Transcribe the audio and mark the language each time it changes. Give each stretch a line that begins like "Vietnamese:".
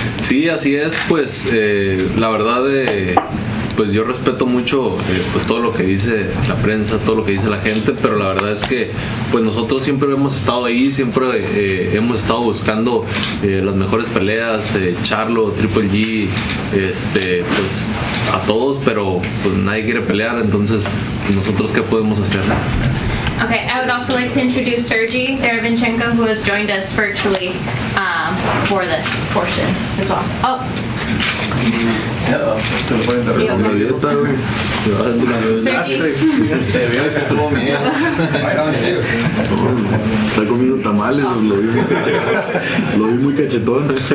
Spanish: Sí, así es, pues la verdad pues yo respeto mucho pues todo lo que dice la prensa, todo lo que dice la gente, pero la verdad es que pues nosotros siempre hemos estado ahí, siempre hemos estado buscando las mejores peleas, Charlo, Triple G, pues a todos, pero pues nadie quiere pelear, entonces nosotros qué podemos hacer.
English: Okay, I would also like to introduce Sergey Deveryanchenko, who has joined us virtually for this portion as well. Oh.
Spanish: Está comiendo tamales, lo vi muy cachetón.